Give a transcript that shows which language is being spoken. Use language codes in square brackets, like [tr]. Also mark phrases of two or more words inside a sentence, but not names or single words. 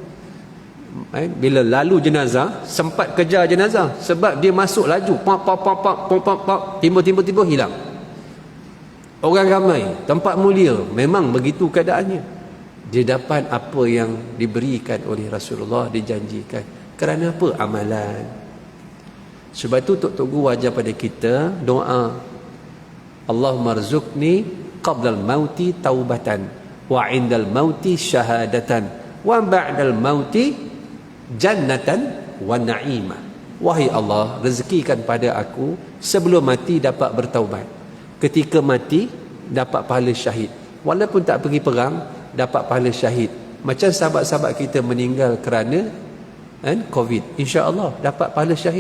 [ms] Bila lalu jenazah, sempat kejar jenazah, sebab dia masuk laju, tiba-tiba hilang. Orang ramai, tempat mulia, memang begitu keadaannya. Dia dapat apa yang diberikan oleh Rasulullah, dijanjikan. Kerana apa? Amalan. Sebab itu Tok Guru ajar pada kita doa, [ar] اللهم ارزقني قبل الموت توبة وعند الموت شهادة وبعد الموت جنة ونعيمة. [ms] Wahai Allah, rezekikan pada aku sebelum mati dapat bertaubat, ketika mati dapat pahala syahid, walaupun tak pergi perang dapat pahala syahid. Macam sahabat-sahabat kita meninggal kerana COVID, insya-Allah dapat pahala syahid.